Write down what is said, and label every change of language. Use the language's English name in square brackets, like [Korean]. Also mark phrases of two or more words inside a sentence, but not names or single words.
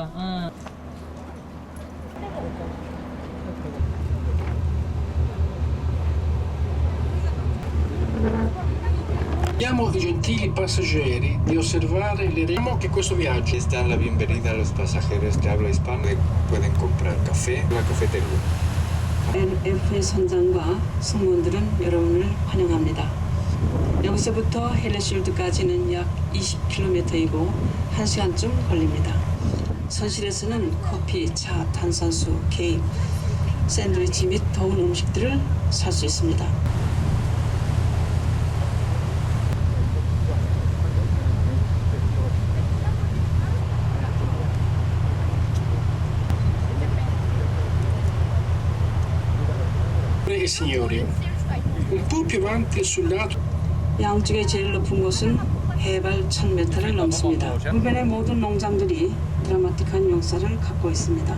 [Italian] Chiediamo ai gentili passeggeri di osservare le regole che questo viaggio [Spanish] Les dan la bienvenida a los pasajeros de habla hispana. Pueden comprar café en la cafetería. [Korean] LF 선장과 승무원들은 여러분을 환영합니다. 여기서부터 헬레실드까지는 약 20km이고 1시간쯤 걸립니다. 선실에서는 커피, 차, 탄산수, 케이크, 샌드위치 및 더운 음식들을 살 수 있습니다. [Italian] E signori, un po' più avanti sul lato [Korean] 양쪽에 제일 높은 곳은 해발 1000m를 넘습니다. 주변의 모든 농장들이 드라마틱한 역사를 갖고 있습니다.